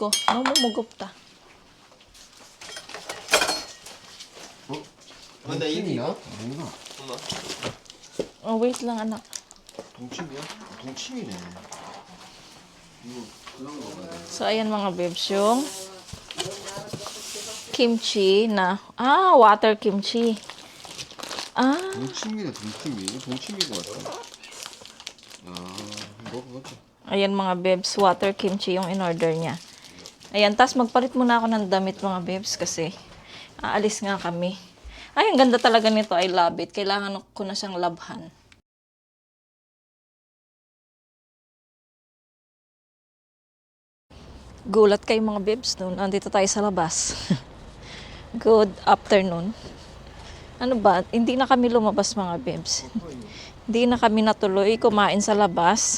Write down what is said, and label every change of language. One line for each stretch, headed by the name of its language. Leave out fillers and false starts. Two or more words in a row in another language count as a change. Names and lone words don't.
Filipino: Mumugop ta.
English: Oh, wait
Filipino: lang, anak.
Korean: 동치미네.
Filipino: So, ayan, mga bebs, yung kimchi na,
English: water kimchi.
Korean: 동치미네, 동치미. 이거 동치미인 것 같아. 먹어보자.
Filipino: Ayan, mga bebs,
English: water kimchi
Filipino: yung in-order niya. Ayan, tas magpalit muna ako ng damit, mga bebs, kasi aalis nga kami. Ay, ang ganda talaga nito.
English: I love it.
Filipino: Kailangan ko na siyang labhan. Gulat kayo, mga bebs, noon.
English: Andito tayo sa labas. Good afternoon.
Filipino: Ano ba? Hindi na kami lumabas, mga bebs. Hindi na kami natuloy kumain sa labas.